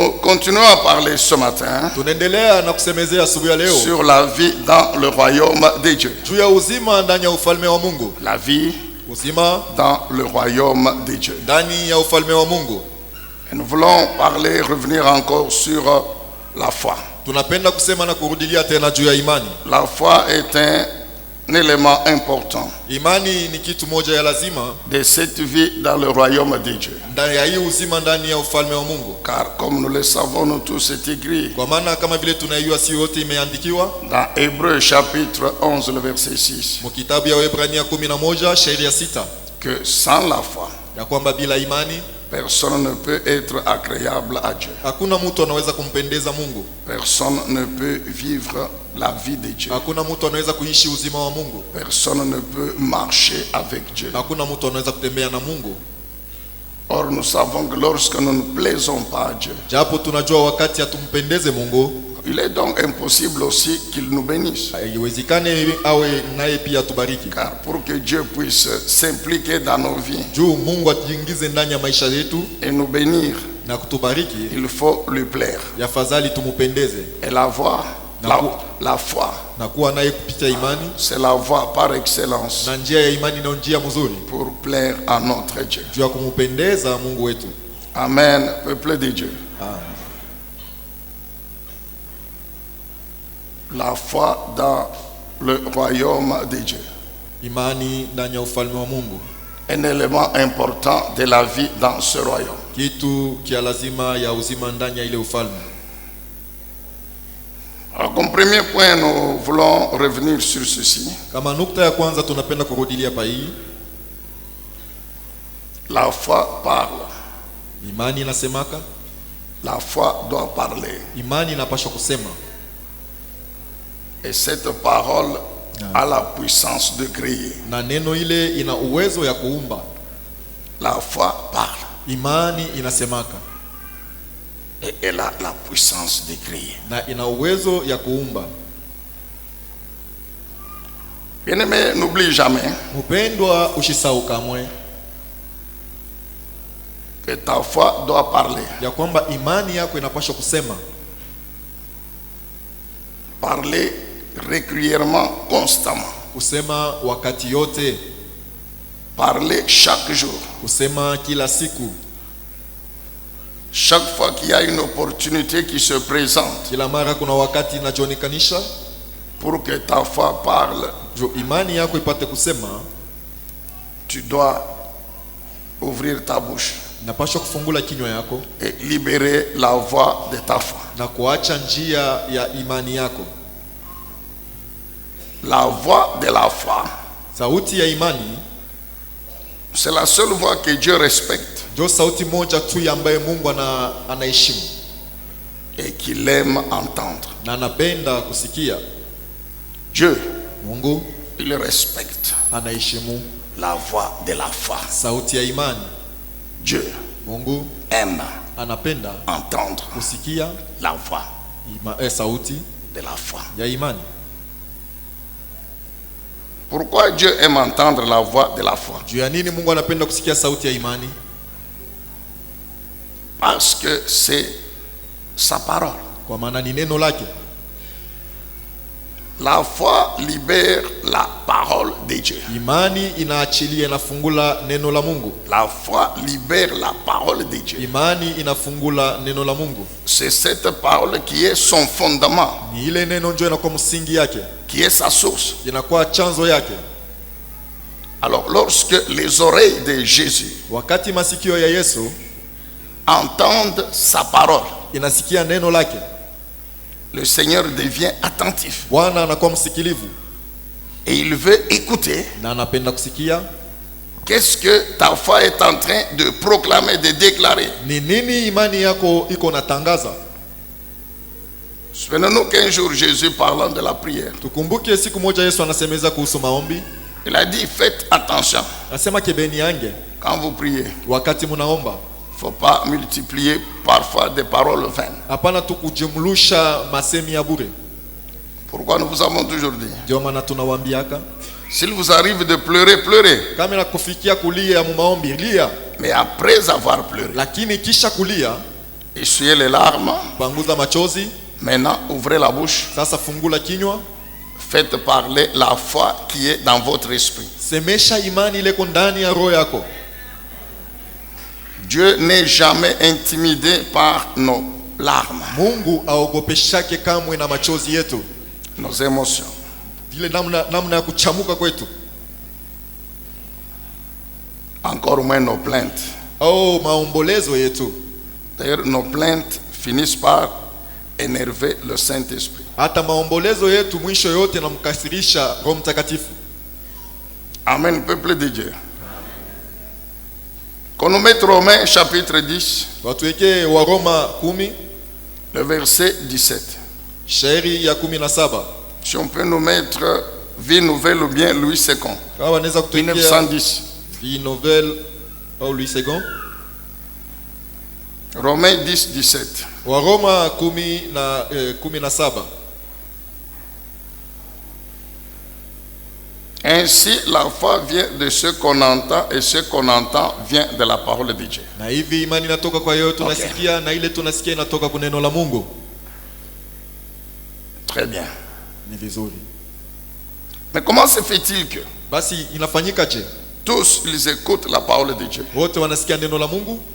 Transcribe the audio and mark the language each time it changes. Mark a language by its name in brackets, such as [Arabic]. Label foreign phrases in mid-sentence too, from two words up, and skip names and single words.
[French] continuons à parler ce matin [Swahili] Tunaendelea na kusemezea asubuhi ya leo [French] sur la vie dans le royaume de Dieu. [Swahili] juu ya uzima ndani ya ufalme wa Mungu. [French] La vie [Swahili] Uzima [French] dans le royaume de Dieu. [Swahili] ndani ya ufalme wa Mungu. [French] Et nous voulons parler, revenir encore sur la foi. [Swahili] Tunapenda kusema na kurudilia tena juu ya imani. [French] La foi est un élément important [Swahili] Imani ni kitu moja ya lazima [French] de cette vie dans le royaume de Dieu. [Swahili] ndani ya hii uzima ndani ya ufalme wa Mungu. [French] Car comme nous le savons, nous tous, c'est écrit [Swahili] Kwa maana kama vile tunaiua si yote imeandikiwa [French] dans Hébreux chapitre 11, le verset 6, [Swahili] mkitabu ya Waebrania 11 shairi ya 6 [French] que sans la foi, [Swahili] ya kwamba bila imani [French] personne ne peut être agréable à Dieu. [Swahili] hakuna mtu anaweza kumpendeza Mungu. [French] Personne ne peut vivre la vie de Dieu. [Swahili] Hakuna mtu anaweza kuishi uzima wa Mungu. [French] Personne ne peut marcher avec Dieu. [Swahili] Hakuna mtu anaweza kutembea na Mungu. [French] Or, nous savons que lorsque nous ne plaisons pas à Dieu, [Swahili] Japo tunajua wakati hatumpendeze Mungu, [French] il est donc impossible aussi qu'il nous bénisse. [Swahili] haiwezekane awe naye pia tubariki. [French] Car pour que Dieu puisse s'impliquer dans nos vies [Swahili] Juu Mungu atuingize ndani ya maisha yetu [French] et nous bénir, [Swahili] na kutubariki, [French] il faut lui plaire. [Swahili] yafadhali tumupendeze. [French] Et la voie, la foi, [Swahili] Na kuwa naye kupitia imani, [French] c'est la voie par excellence [Swahili] na njia ya imani ndio njia mzuri [French] pour plaire à notre Dieu. [Swahili] juu ya kumupendeza Mungu wetu. [French] Amen, peuple de Dieu. La foi dans le royaume de Dieu. [Swahili] Imani ndani ya ufalme wa Mungu, [French] Un élément important de la vie dans ce royaume. [Swahili] kitu kia lazima ya uzima ndani ya ile ufalme. [French] Alors, comme premier point, nous voulons revenir sur ceci. [Swahili] Kama nukta ya kwanza tunapenda kurudilia pa hii, [French] La foi parle. [Swahili] imani inasemaka, [French] La foi doit parler. [Swahili] imani inapaswa kusema, [French] Et cette parole a la puissance de créer. [Swahili] na neno ile ina uwezo ya kuumba. [French] La foi parle. [Swahili] Imani inasemaka [French] Et elle a la puissance de créer. [Swahili] na ina uwezo ya kuumba. [French] Bien-aimé, n'oublie jamais [Swahili] Mpendwa, usisahau kamwe [French] que ta foi doit parler. [Swahili] ya kwamba imani yako inapaswa kusema, [French] Parler régulièrement, constamment. [Swahili] kusema wakati yote, [French] Parler chaque jour. [Swahili] kusema kila siku. [French] Chaque fois qu'il y a une opportunité qui se présente [Swahili] Kila mara kuna wakati inachoonekanisha [French] pour que ta foi parle, [Swahili] jo imani yako ipate kusema, [French] tu dois ouvrir ta bouche [Swahili] inapaswa kufungula kinywa yako [French] et libérer la voix de ta foi. [Swahili] na kuacha njia ya imani yako. [French] La voix de la foi, [Swahili] Sauti ya imani [French] c'est la seule voix que Dieu respecte [Swahili] ndio sauti moja tu ambaye Mungu anaheshimu [French] et qu'il aime entendre. [Swahili] na anapenda kusikia. [French] Dieu, [Swahili] Mungu [French] il respecte [Swahili] anaheshimu [French] la voix de la foi. [Swahili] sauti ya imani. [French] Dieu [Swahili] Mungu [French] aime [Swahili] anapenda [French] entendre [Swahili] kusikia [French] la voix [Swahili] sauti [French] de la foi. [Swahili] ya imani. [French] Pourquoi Dieu aime entendre la voix de la foi? [Swahili] Juu ya nini Mungu anapenda kusikia sauti ya imani? [French] Parce que c'est sa parole. [Swahili] Kwa maana ni neno lake. [French] La foi libère la parole de Dieu. [Swahili] Imani inaachilia, inafungula neno la Mungu. [French] La foi libère la parole de Dieu. [Swahili] Imani inafungula neno la Mungu. [French] C'est cette parole qui est son fondement, [Swahili] Ni ile neno ndio inakuwa msingi yake, [French] qui est sa source. [Swahili] inakuwa chanzo yake. [French] Alors, lorsque les oreilles de Jésus [Swahili] Wakati masikio ya Yesu [French] entendent sa parole, [Swahili] inasikia neno lake, [French] le Seigneur devient attentif [Swahili] Bwana anakuwa msikilivu [French] et il veut écouter. [Swahili] na anapenda kusikia [French] Qu'est-ce que ta foi est en train de proclamer, de déclarer? [Swahili] ni nini imani yako iko natangaza. [French] Souvenez-nous qu'un jour, Jésus, parlant de la prière, [Swahili] Tukumbuke siku moja Yesu anasemeza kuhusu maombi, [French] il a dit, faites attention [Swahili] anasema kebeni yange [French] quand vous priez. [Swahili] wakati munaomba, [French] Il ne faut pas multiplier parfois des paroles vaines. [Swahili] hapana tu kujumlusha masemi ya bure. [French] Pourquoi nous vous avons toujours dit, [Swahili] Ndio maana tunawaambiaka, [French] s'il vous arrive de pleurer, pleurez. [Swahili] kama inakufikia kulia mu maombi lia, [French] Mais après avoir pleuré, [Swahili] lakini kisha kulia [French] Essuyez les larmes. [Swahili] Panguza machozi. [French] Maintenant, ouvrez la bouche. [Swahili] Sasa fungula kinywa. [French] Faites parler la foi qui est dans votre esprit. [Swahili] Semesha imani ile ndani ya roho yako. [French] Dieu n'est jamais intimidé par nos larmes. [Swahili] Mungu aogopeshake kamwe na machozi yetu. [French] Nos émotions. [Swahili] Ile namna ya kuchamuka kwetu. [French] Encore moins nos plaintes. [Swahili] Oh, maombolezo yetu. [French] D'ailleurs, nos plaintes finissent par énerver le Saint-Esprit. [Swahili] Hata maombolezo yetu mwisho yote namkasirisha Roho Mtakatifu. [French] Amen, peuple de Dieu. Qu'on nous mette Romains chapitre 10. [Swahili] Watuweke wa Roma 10. [French] Le verset 17. [Swahili] Shairi ya 17. [French] Si on peut nous mettre Vie Nouvelle ou bien Louis II. 1910. Vie Nouvelle au Louis II. Romains 10, 17. [Swahili] Wa Roma 17. [French] Ainsi, la foi vient de ce qu'on entend, et ce qu'on entend vient de la parole de Dieu. [Swahili] Na hivi imani inatoka kwa yeye tunasikia, na ile tunasikia inatoka kwa neno la Mungu. [French] Très bien. [Swahili] Ni vizuri. [French] Mais comment se fait-il que [Swahili] basi inafanyika je? [French] Tous ils écoutent la parole de Dieu. [Swahili] Wote wanasikia neno la Mungu?